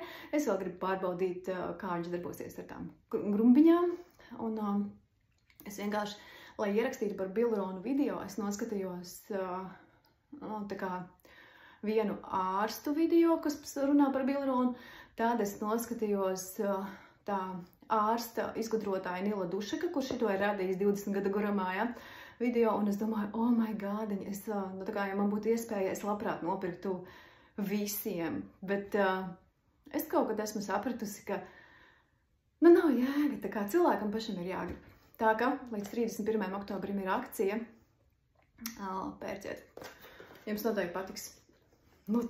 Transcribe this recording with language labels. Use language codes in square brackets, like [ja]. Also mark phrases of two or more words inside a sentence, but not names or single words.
[lv] Es vēl gribu pārbaudīt, kā viņš darbosies ar tām grumbiņām, un es vienkārši, lai ierakstītu par Bilironu video, es noskatījos vienu ārstu video, kas runā par Bilironu. Tad es noskatījos tā ārsta izgudrotāja Nila Dušeka, kurš šito ir radījis 20 gadu garumā, video, un es domāju, [en] oh my god, [lv] ja man būtu iespēja, es labprāt nopirktu visiem, bet es kaut kad esmu sapratusi, ka nu nav jēga, tā kā cilvēkam pašam ir jāgrib. Tā ka līdz 31. oktobrim ir akcija. Pērciet. Jums noteikti patiks. Nu tā, viss.